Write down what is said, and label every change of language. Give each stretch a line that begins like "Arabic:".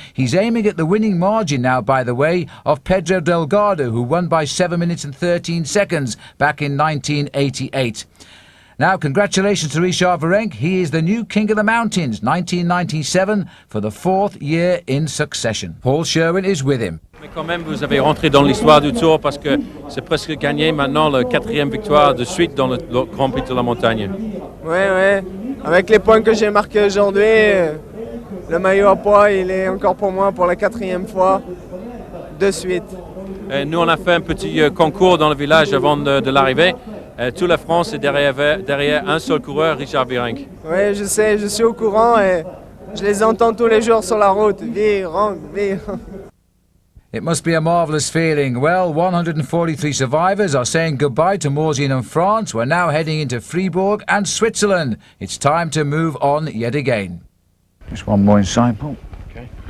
English: He's aiming at the winning margin now, by the way, of Pedro Delgado, who won by 7 minutes and 13 seconds back in 1988. Now, congratulations to Richard Virenque. He is the new King of the Mountains, 1997, for the 4th year in succession. Paul Sherwin is with him.
French: Mais quand même, vous avez rentré dans l'histoire du Tour parce que c'est presque gagné maintenant, la 4e victoire de suite dans le Grand Prix de la Montagne. Ouais. Avec les points que j'ai marqués aujourd'hui, le maillot à poids, il est encore pour moi pour la 4e fois de suite. Et nous, on a fait un petit concours dans le village avant de l'arrivée. Toute la France est derrière un seul coureur, Richard Virenque. Oui, je sais, je suis au courant et je les entends tous les jours sur la route. Virenque.
English: It must be a marvellous feeling. Well, 143 survivors are saying goodbye to Morzine and France. We're now heading into Fribourg and Switzerland. It's time to move on yet again. Just one more inside, Paul. Okay.